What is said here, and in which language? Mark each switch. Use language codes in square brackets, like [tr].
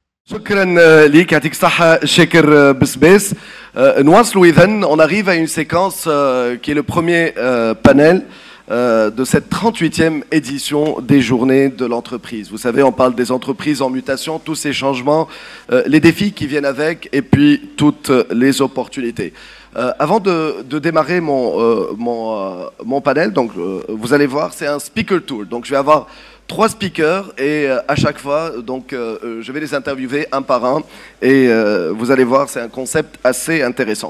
[ar] شكرا ليك يعطيك الصحة شاكر بسباس. نواصلوا إذن [fr] on arrive à une séquence qui est le premier panel de cette 38e édition des journées de l'entreprise. Vous savez, on parle des entreprises en mutation, tous ces changements, les défis qui viennent avec et puis toutes les opportunités. Avant de démarrer mon panel, donc, vous allez voir, c'est un speaker tour. Donc je vais avoir 3 speakers et à chaque fois, donc, je vais les interviewer un par un et vous allez voir, c'est un concept assez intéressant.